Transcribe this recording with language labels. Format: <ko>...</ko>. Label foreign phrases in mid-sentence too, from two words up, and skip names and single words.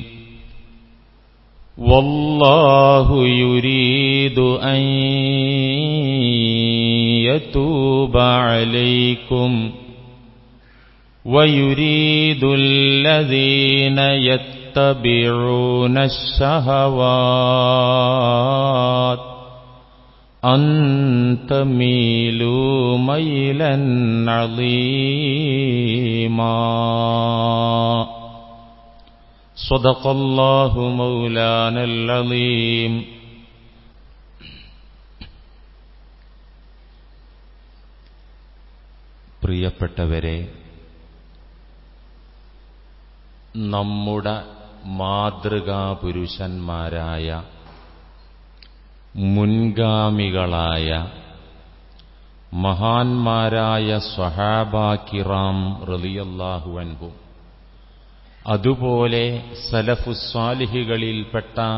<ar>والله يريد أن يتوب عليكم ويريد الذين يتبعون الشهوات أن تميلوا ميلا عظيما. صدق الله مولانا العظيم.</ar> <ml>പ്രിയപ്പെട്ടവരെ, നമ്മുടെ മാതൃകാപുരുഷന്മാരായ മുൻഗാമികളായ മഹാന്മാരായ</ml> <ar>صحابة كرام رضي الله عنهم</ar> <ml>അതുപോലെ സലഫുസ്സാലിഹികളിൽപ്പെട്ട</ml>